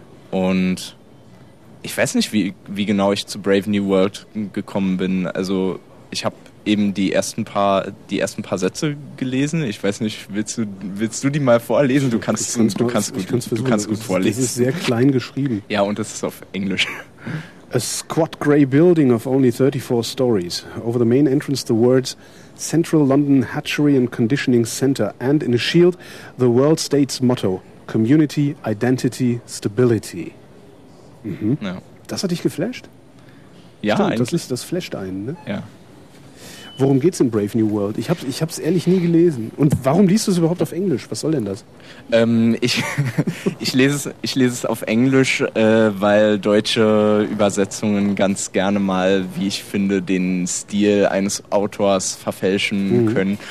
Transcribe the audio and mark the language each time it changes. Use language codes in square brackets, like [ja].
[de] Und ich weiß nicht, wie genau ich zu Brave New World gekommen bin. Also ich habe eben die ersten paar Sätze gelesen. Ich weiß nicht, willst du die mal vorlesen? Du kannst gut vorlesen. Das ist sehr klein geschrieben. Ja, und das ist auf Englisch. [en] A squat grey building of only 34 stories. Over the main entrance the words Central London Hatchery and Conditioning Center and in a shield the World State's motto Community, Identity, Stability. [de] Mhm. Ja. Das hat dich geflasht? Ja, stimmt, das flasht einen, ne? Ja. Worum geht's in Brave New World? Ich hab's ehrlich nie gelesen. Und warum liest du es überhaupt auf Englisch? Was soll denn das? Ich lese es auf Englisch, weil deutsche Übersetzungen ganz gerne mal, wie ich finde, den Stil eines Autors verfälschen können.